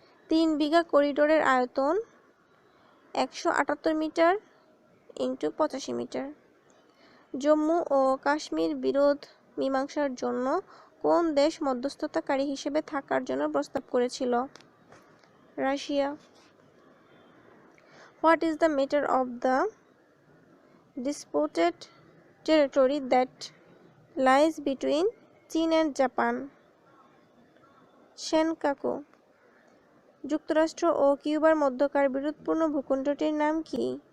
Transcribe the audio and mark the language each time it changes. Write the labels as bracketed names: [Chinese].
[Bangla] 3 বিঘা করিডোরের আয়তন 178 metre × 85 metre. Jammu ও কাশ্মীর বিরোধ মীমাংসার জন্য কোন দেশ মধ্যস্থতাকারী হিসেবে থাকার জন্য প্রস্তাব করেছিল? Russia. [English] What is the matter of the disputed territory that lies between China and Japan? [Bangla] Senkaku. যুক্তরাষ্ট্র ও কিউবার মধ্যকার বিরোধপূর্ণ ভূখণ্ডটির নাম কি?